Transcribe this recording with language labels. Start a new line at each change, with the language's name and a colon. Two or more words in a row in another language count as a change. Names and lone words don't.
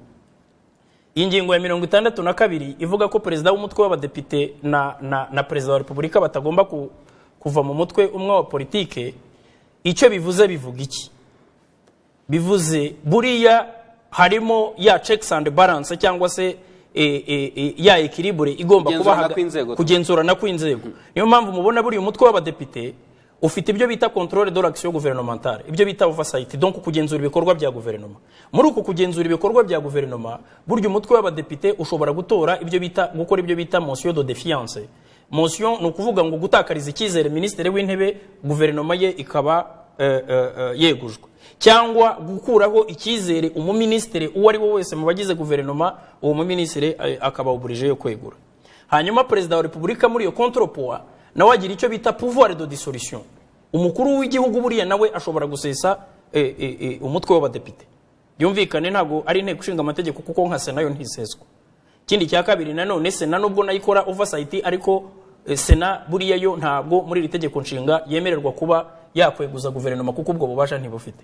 Kinyarwanda: Ingingo ya 62 ivuga ko perezida w'umutwe w'abadepite na perezida wa Repubulika batagomba kuva mu mutwe umwe wa politike. Icyo bivuze bivuga iki? Bivuze buriya harimo ya
English: checks and balance
Kinyarwanda: cyangwa se ya equilibre igomba kuba kugenzurana kw'inzego. Niyo mpamvu mubona buri umutwe w'abadepite ufite ibyo bita
French: contrôle de l'action gouvernementale,
Kinyarwanda: ibyo bita oversight, donc kugenzura ibikorwa bya guverinoma. Muri uko kugenzura ibikorwa bya guverinoma, buryo umutwe w'abadepite ushobora gukora ibyo bita
French: motion de défiance.
Kinyarwanda: Motion no kuvuga ngo gutakariza icyizere ministre w'intebe, guverinoma ye ikaba yegujwe, cyangwa gukuraho icyizere umuministre uwo ari wo wese mu bagize guverinoma, uwo muministre akaba obligé yo kwegura. Hanyuma perezida wa Repubulika muri yo contrepoids nawe agira icyo bita
French: pouvoir de dissolution.
Kinyarwanda: Umukuru w'igihugu buriya nawe ashobora gusesa umutwe w'abadepite. Yumvikane ntago ari inteko ishinga amategeko kuko nka Sena yo ntiseswa. Kindi cya kabiri nanone Sena nubwo nayikora oversight, ariko Sena buriya yo ntabwo muri iri tegeko nshinga yemererwa kuba yakweguza guverinoma kuko ubwo bubasha ntibufite.